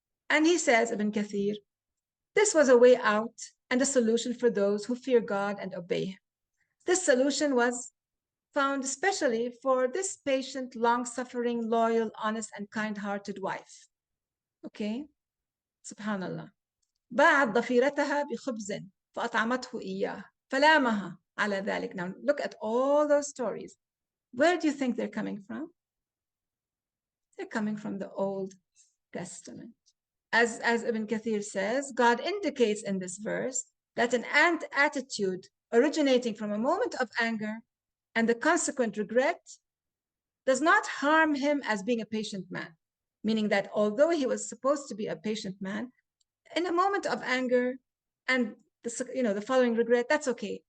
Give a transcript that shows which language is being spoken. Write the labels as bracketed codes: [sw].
[en] And he says, Ibn Kathir, this was a way out and a solution for those who fear God and obey him. This solution was found especially for this patient, long-suffering, loyal, honest, and kind-hearted wife. Okay? Subhanallah. [ar] باعت ضفيرتها بخبز فأطعمته إياه فلامها على ذلك. [en] Now look at all those stories. Where do you think they're coming from? They're coming from the Old Testament. As Ibn Kathir says, God indicates in this verse that an attitude originating from a moment of anger and the consequent regret does not harm him as being a patient man, meaning that although he was supposed to be a patient man, in a moment of anger and the following regret, that's okay.